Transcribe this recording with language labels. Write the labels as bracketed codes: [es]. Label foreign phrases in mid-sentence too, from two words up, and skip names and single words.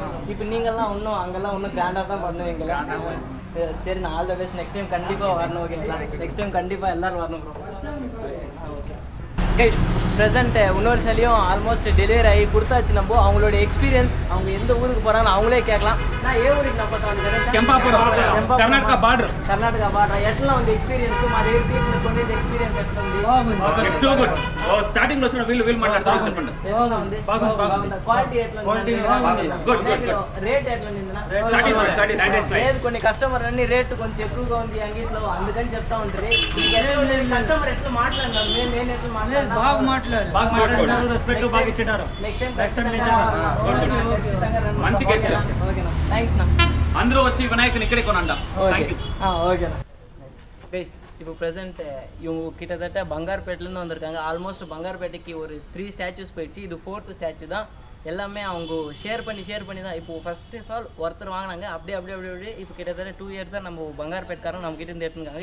[ta] இப்போ நீங்கள்லாம் அங்கெல்லாம் இன்னும் கிராண்டாக தான் பண்ணுவீங்களா? சரி, நான் [en] all the best. next time [ta] கண்டிப்பாக வரணும். ஓகேங்களா, [en] next time [ta] கண்டிப்பாக எல்லோரும் வரணும் ப்ரோ. [en] guys, present [ta] இன்னொரு சிலையும் [en] almost delivery [ta] ஆகி கொடுத்தாச்சு. நம்ம அவங்களோட எக்ஸ்பீரியன்ஸ், அவங்க எந்த ஊருக்கு போகிறாங்கன்னு அவங்களே கேட்கலாம். நான் ஊருக்கு நான் பார்த்தேன் [kn] ಕರ್ನಾಟಕ ಬಾರ್ಡರ್ [te] ఎట్లా ఉంది ఎక్స్పీరియన్స్? మా దగ్గర తీసిన కొన్ని ఎక్స్పీరియన్స్ ఎట్లా ఉంది? స్టార్టింగ్ లో వీళ్ళు మాట్లాడతారు, చెప్పండి. క్వాలిటీ ఎట్లా ఉంది? రేట్ ఎట్లా ఉంది? లేదు, కొన్ని కస్టమర్ అన్ని రేట్ కొంచెం ఎక్కువగా ఉంది అంగిట్లో, అందుకని చెప్తా ఉంటారు. కస్టమర్ ఎట్లా మాట్లాడినారు, నేను ఎట్లా మాట్లాడారు? బాగా మాట్లాడారు, రెస్పెక్ట్ బాగా ఇచ్చారు. [en] next time [te] మంచి గెస్ట్. ఓకేనా, థ్యాంక్స్ నా. అందరూ వచ్చి వినాయకుని ఇక్కడే కొనండి. [ta] ஓகேண்ணா. கைஸ், இப்போ ப்ரெசென்ட் இவங்க கிட்டத்தட்ட பங்கார்பேட்டிலேருந்து வந்திருக்காங்க. ஆல்மோஸ்ட் பங்கார்பேட்டைக்கு ஒரு 3 ஸ்டாச்சுஸ் போயிடுச்சு. இது 4th ஸ்டாச்சு தான். எல்லாமே அவங்க ஷேர் பண்ணி தான். இப்போ [en] first of all [ta] ஒருத்தர் வாங்கினாங்க, அப்படியே இப்போ கிட்டத்தட்ட 2 years தான் நம்ம பங்கார்பேட்காரன் நம்மகிட்ட இருந்து எடுத்துருக்காங்க.